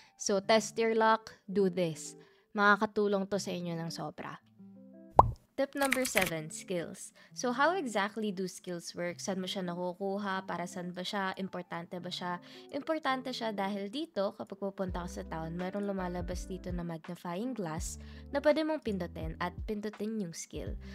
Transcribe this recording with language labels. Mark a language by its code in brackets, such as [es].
[en] So, test your luck, do this. [tl] Makakatulong to sa inyo ng sobra. [en] Tip number 7, skills. So, how exactly do skills work? [tl] Saan mo siya nakukuha? Para saan ba siya? Importante ba siya? Importante siya dahil dito, kapag pupunta ka sa town, meron lumalabas dito na magnifying glass na pwede mong pindutin at pindutin yung skill.